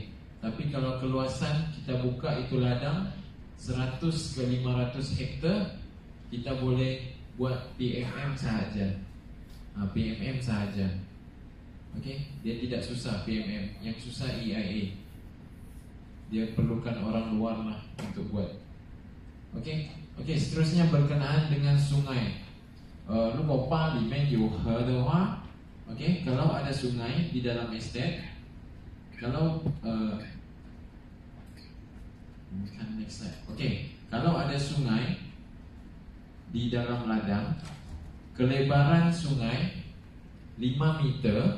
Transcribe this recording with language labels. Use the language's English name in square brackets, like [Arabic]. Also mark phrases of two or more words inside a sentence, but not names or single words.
[Malay] Tapi kalau keluasan kita buka itu ladang 100 ke 500 hektar, kita boleh buat PMM sahaja. PMM sahaja. Okay, dia tidak susah PMM, yang susah EIA. Dia perlukan orang luar lah untuk buat. Okay, seterusnya berkenaan dengan sungai. [Chinese] 如果巴里面有河的话 [Malay] OK， kalau ada sungai di dalam estate, kalau kan [English] next slide. [Malay] OK, kalau ada sungai di dalam ladang, kelebaran sungai 5 meter.